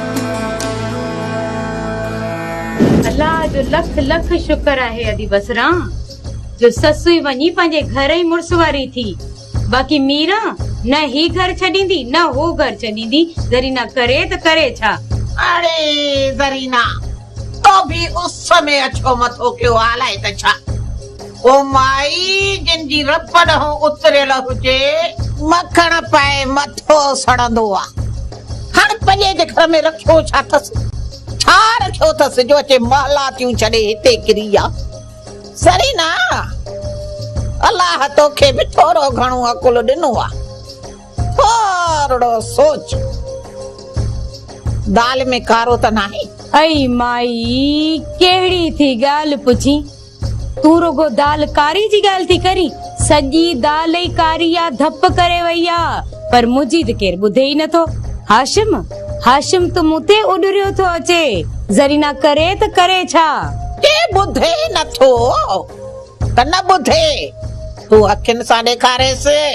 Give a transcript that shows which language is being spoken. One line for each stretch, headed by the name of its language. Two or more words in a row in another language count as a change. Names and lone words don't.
Sindhi: अल्लाह जो लख लख शुक्र आहे अदी बसरा जो ससुई वनी पंहिंजे घर ही मुड़स वारी थी। बाकी मीरा न ही घर छॾींदी न हो घर छॾींदी। ज़रीना करे त करे छा। अरे ज़रीना
Hindi: तो भी उस समय
Sindhi: अच्छो मथो क्यों आलाए त छा। ओ माई जिनजी रब ॾहों उतरियल हुजे मखण पाए मथो सड़ंदो आ। हाणे पंहिंजे जे घर में रखियो छा अथसि, छा रखियो अथसि जो अचे महला थियूं छॾे हिते किरी आ। ज़रीना अल्लाह तोखे बि थोरो घणो अकुल ॾिनो आ, थोरो सोच। दाल में कारो त नाहे। ऐ माई केड़ी थी गाल पुछी, तू रुगो दाल कारी जी गाल थी करी। सॼी दाल ई कारी आ, धप करे वई आ, पर मुंहिंजी त केर ॿुधे ई नथो। हाशिम हाशिम तो मुते उडरियो थो अचे। ज़रीना करे त करे छा। के ॿुधे नथो त न ॿुधे, तू अखियुनि सां ॾेखारेसि।